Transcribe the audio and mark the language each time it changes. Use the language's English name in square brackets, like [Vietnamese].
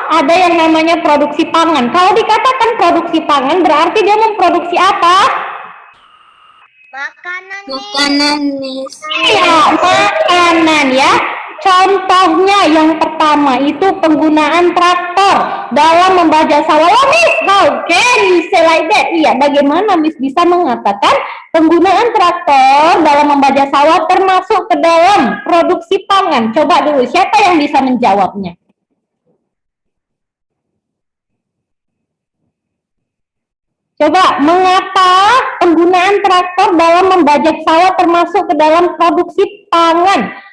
[Indonesian] Ada yang namanya produksi pangan. Kalau dikatakan produksi pangan berarti dia memproduksi apa? Makanan. Makanan, Miss. Iya, makanan ya. Contohnya yang pertama itu penggunaan traktor dalam membajak sawah. [English] Oh, Miss, how can you say like that? [Indonesian] Iya, bagaimana Miss bisa mengatakan penggunaan traktor dalam membajak sawah termasuk ke dalam produksi pangan? Coba dulu, siapa yang bisa menjawabnya? Coba, mengapa penggunaan traktor dalam membajak sawah termasuk ke dalam produksi pangan?